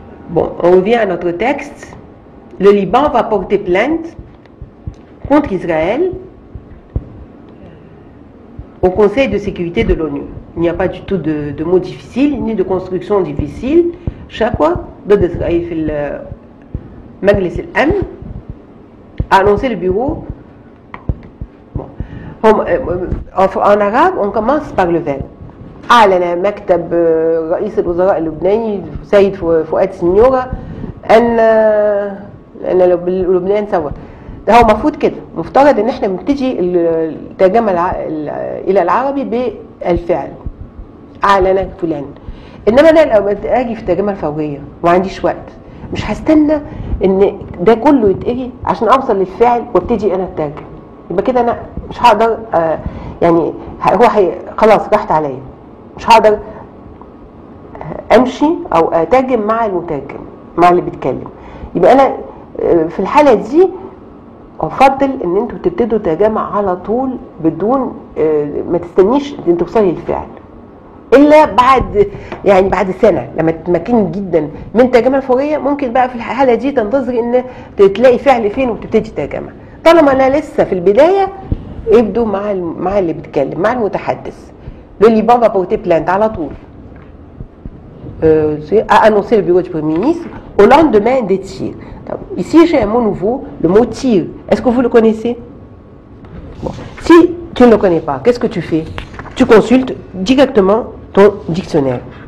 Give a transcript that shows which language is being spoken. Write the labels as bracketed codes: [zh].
[fr] Bon, on revient à notre texte. Le Liban va porter plainte contre Israël au Conseil de sécurité de l'ONU. Il n'y a pas du tout de mots difficiles, ni de construction difficile. [ar] شكوى ضد إسرائيل في مجلس الأمن [fr] a annoncé le bureau. Bon. En arabe, on commence par le verbe. [ar] أعلن مكتب رئيس الوزراء اللبناني سيد فؤاد سنيورة أن لبنان سوا. ده هو مفروض كده، مفترض ان احنا بنبتدي الترجمه الى العربي بالفعل. اعلن فلان. انما انا لو اجي في الترجمه الفوريه وما عنديش وقت، مش هستنى ان ده كله يتقري عشان اوصل للفعل وابتدي انا اترجم. يبقى كده انا مش هقدر يعني خلاص راحت عليا، مش هقدر امشي او اترجم مع المترجم مع اللي بيتكلم. يبقى انا في الحاله دي افضل ان انتوا تبتدوا ترجمه على طول بدون ما تستنيش ان توصلي للفعل، الا بعد سنه لما تتمكني جدا من الترجمه الفوريه. ممكن بقى في الحاله دي تنتظري ان تلاقي فعل فين وتبتدي ترجمه. طالما انا لسه في البدايه ابدوا مع اللي بيتكلم، مع المتحدث. [fr] Le Liban va porter plainte [ar] على طول. [fr] A annoncé le bureau du Premier ministre au lendemain des tirs. [ar] طب [fr] Ici, j'ai un mot nouveau, le mot tir. Est-ce que vous le connaissez? Bon. Si tu ne le connais pas, qu'est-ce que tu fais? Tu consultes directement ton dictionnaire.